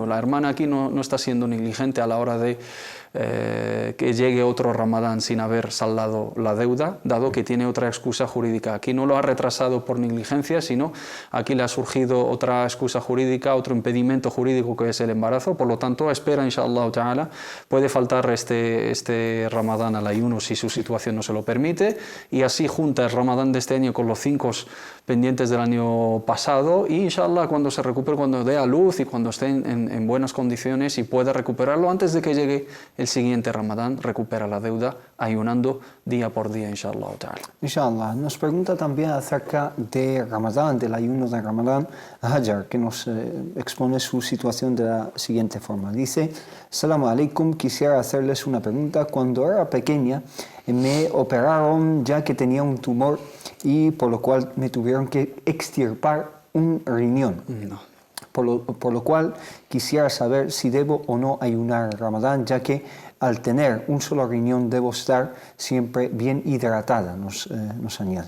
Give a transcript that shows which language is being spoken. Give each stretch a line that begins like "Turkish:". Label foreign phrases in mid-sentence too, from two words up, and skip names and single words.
Spanish: La hermana aquí no está siendo negligente a la hora de que llegue otro Ramadán sin haber saldado la deuda, dado que tiene otra excusa jurídica. Aquí no lo ha retrasado por negligencia, sino aquí le ha surgido otra excusa jurídica, otro impedimento jurídico, que es el embarazo. Por lo tanto, espera,
Arabic: إن شاء الله تعالى,
Spanish: puede faltar este Ramadán al ayuno si su situación no se lo permite, y así junta el Ramadán de este año con los 5 pendientes del año pasado, y inshallah cuando se recupere, cuando dé a luz y cuando esté en buenas condiciones y pueda recuperarlo antes de que llegue el siguiente Ramadán, recupera la deuda ayunando día por día,
Arabic: إن شاء الله تعالى. Inshallah.
Spanish: Nos pregunta también acerca de Ramadán, del ayuno de Ramadán, Hajar, que nos expone su situación de la siguiente forma. Dice:
Arabic: السلام عليكم,
Spanish: quisiera hacerles una pregunta. Cuando era pequeña me operaron ya que tenía un tumor, y por lo cual me tuvieron que extirpar un riñón. No. Por lo cual quisiera saber si debo o no ayunar Ramadán, ya que al tener un solo riñón debo estar siempre bien hidratada, nos añade.